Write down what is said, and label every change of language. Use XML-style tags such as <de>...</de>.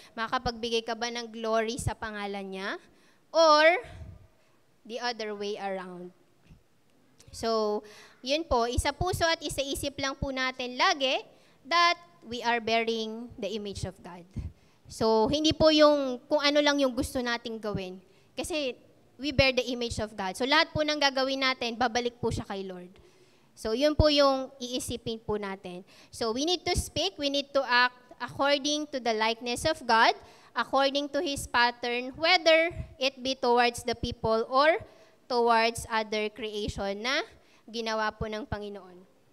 <tl>Makapagbigay ka ba ng glory sa pangalan niya?</tl> <en>Or the other way around?</en> <tl>So, yun po, isa puso at isa isip lang po natin lagi</tl> <en>that we are bearing the image of God.</en> <tl>So, hindi po yung kung ano lang yung gusto nating gawin.</tl> <en>Kasi we bear the image of God.</en> <tl>So, lahat po ng gagawin natin, babalik po siya kay Lord. So, yun po yung iisipin po natin.</tl> <en>So, we need to speak, we need to act according to the likeness of God, according to His pattern, whether it be towards the people or towards other creation</en> <tl>na ginawa po ng Panginoon.</tl>